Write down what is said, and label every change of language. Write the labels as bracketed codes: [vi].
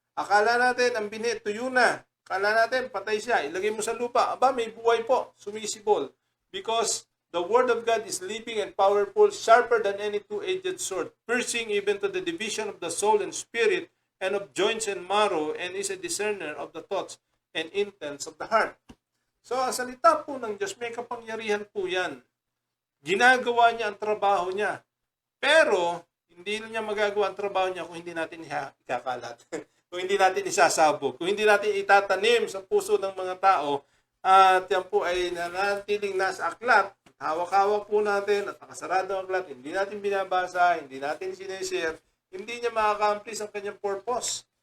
[tl] Akala natin, ang binhi, tuyo na. Akala natin, patay siya. Ilagay mo sa lupa. Aba, may buhay po. Sumisibol. [en] Because the word of God is living and powerful, sharper than any two-edged sword, piercing even to the division of the soul and spirit, and of joints and marrow, and is a discerner of the thoughts and intents of the heart. [tl] So, ang salita po ng Diyos, may kapangyarihan po yan. Ginagawa niya ang trabaho niya. Pero, hindi niya magagawa ang trabaho niya kung hindi natin ikakalat. Kung hindi natin isasabog. Kung hindi natin itatanim sa puso ng mga tao, at yan po ay nanatiling nasa aklat, hawak-hawak po natin at nakasarado ang aklat, hindi natin binabasa, hindi natin sinishare, hindi niya ma-accomplish ang kanyang purpose.